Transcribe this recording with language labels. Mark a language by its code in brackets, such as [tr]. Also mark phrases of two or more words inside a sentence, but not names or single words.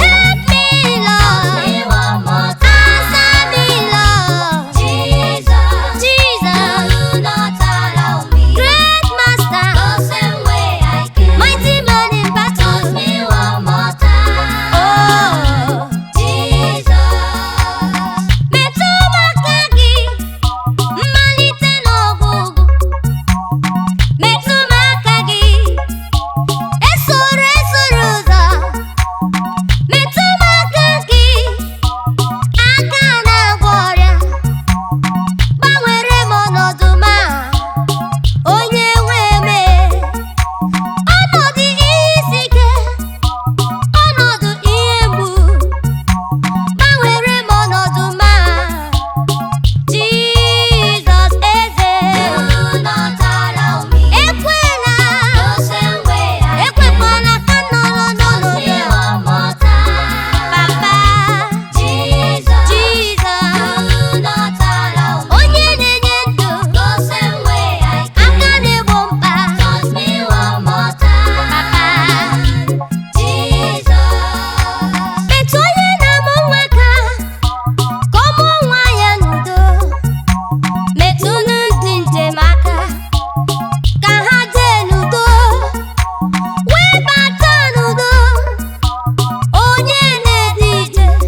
[en] Help me, Lord. Touch me one more time. Answer me, Lord. Jesus. Jesus. Do not allow me. Great Master. The same way I came. Mighty man in battle. Touch me one more time. Oh. Jesus. [ig] Metụ m aka gị, mmalite n'ọgwụgwụ. Metụ m aka gị, esoro esoro ụzọ. Metụ m aka gị, aka na-agwọ ọrịa. Gbanwere m ọnọdụ m a, onye nwe m. Ọnọdụ ihe isi ike, ọnọdụ ihe mgbu. Gbanwere m ọnọdụ m a, Jizọs eze. [en] Do not allow me. Ekwela. The same way I came. [ig] Ekwekwala ka m nọrọ n'ọnọdụ a. [en] Touch me one more time. Papa. Jesus. Jesus. Do not allow me. [ig] Onye na-enye ndụ. [en] The same way I came. [ig] Aka na-egbo mkpa. [en] Touch me one more time. Papa. Jesus. [ig] Metụ onye na-amụ nwa aka, ka ọ mụọ nwa ya n'udo. Metụnụ ndị njem aka, ka ha jee n'udo. Wee bata n'udo. Onye na-edu ije.